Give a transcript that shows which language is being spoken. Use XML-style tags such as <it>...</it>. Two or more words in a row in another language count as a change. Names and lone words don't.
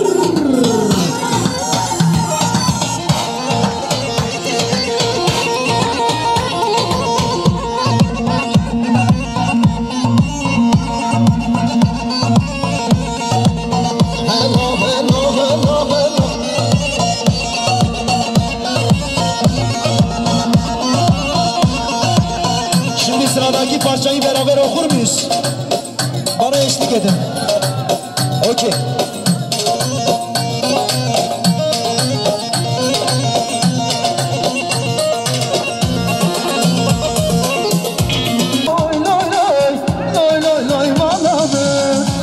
<en>Hello hello hello hello.</en> <tr>Şimdi sıradaki parçayı beraber okur muyuz? Bana eşlik edin.</tr> <en>Okay. Loy loy loy, loy loy loy maladı.</en>